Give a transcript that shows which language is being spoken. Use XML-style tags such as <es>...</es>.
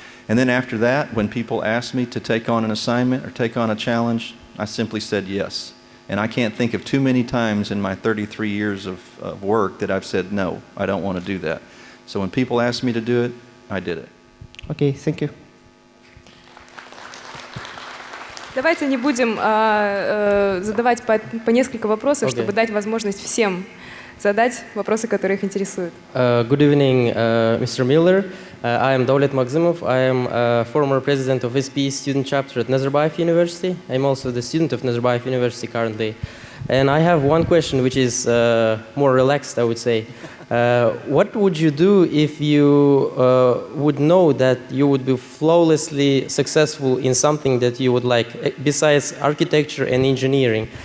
<en>And then after that, when people asked me to take on an assignment or take on a challenge, I simply said yes. And I can't think of too many times in my 33 years of work that I've said, no, I don't want to do that. So when people asked me to do it, I did it. Okay, thank you.</en> <ru>Давайте не будем задавать по несколько вопросов, чтобы дать возможность всем задать вопросы, которые их интересуют.</ru> <en>Good evening, Mr. Miller. I am Davlet Magzimov. I am a former president of SPE student chapter at Nazarbayev University. I'm also the student of Nazarbayev University currently. And I have one question which is more relaxed, I would say. What would you do if you would know that you would be flawlessly successful in something that you would like, besides architecture and engineering?</en>